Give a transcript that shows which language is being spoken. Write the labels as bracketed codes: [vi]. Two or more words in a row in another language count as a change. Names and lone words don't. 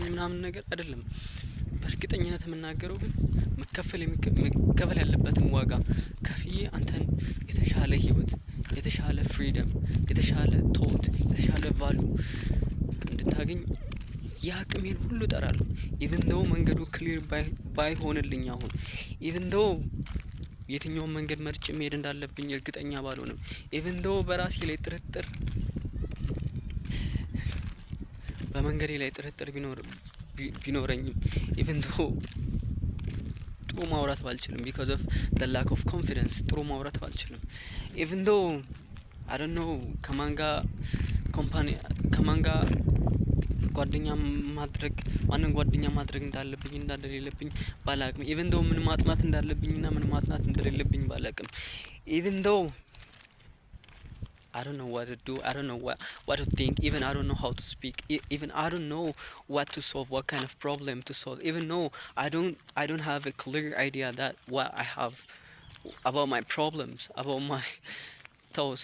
[am] ምናምን ነገር አይደለም። በእርግጠኝነት የምናገረው ግን መከፈል ያለበትን ዋጋ ከፍዬ አንተን የተሻለ ህይወት፣ የተሻለ ፍሪደም፣ የተሻለ ቶት፣ የተሻለ ቫልዩ እንድታገኝ ያቅሜን ሁሉ እጠራለሁ። [en] even though [am] መንገዱ ክሊር ባይሆንልኝ አሁን [en] even though [am] የትኛውን መንገድ መርጬ መሄድ እንዳለብኝ እርግጠኛ ባልሆንም [en] even though [am] በራሴ ላይ በመንገዴ ላይ ጥርጥር ቢኖረኝም [en] even though [am] ጥሩ ማውራት ባልችልም [en] because of the lack of confidence [am] ጥሩ ማውራት ባልችልም [en] even though I don't know [am] ከማንጋ ጓደኛ ማድረግ እንዳለብኝ እንደሌለብኝ ባላቅም [en] even though [am] ምን ማጥናት እንዳለብኝና ምን ማጥናት እንደሌለብኝ ባላቅም [en] even though I don't know what to do, I don't know what to think, even I don't know how to speak, even I don't know what to solve, what kind of problem to solve, even though I don't have a clear idea that what I have about my problems, about my thoughts.